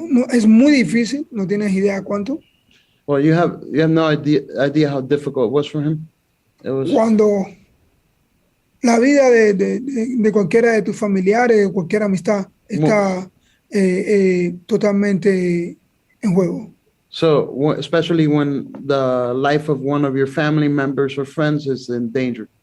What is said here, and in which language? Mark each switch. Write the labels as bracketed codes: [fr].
[es] Es muy difícil, no tienes idea cuánto. [en] Well, you have no idea how difficult it was for him. [es] Cuando la vida de cualquiera de tus familiares o cualquier amistad está totalmente en juego. [en] So, especially when the life of one of your family members or friends is in danger.